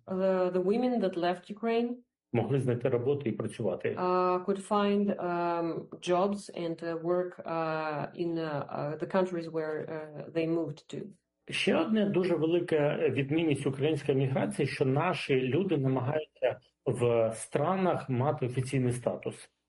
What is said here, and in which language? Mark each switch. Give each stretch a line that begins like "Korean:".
English: the women that left Ukraine
Ukrainian: могли знайти роботу і працювати.
English: Could find jobs and work in the countries where they moved to.
Ukrainian: Ще одна дуже велика відмінність української міграції, що наші люди намагаються в странах мати офіційний статус.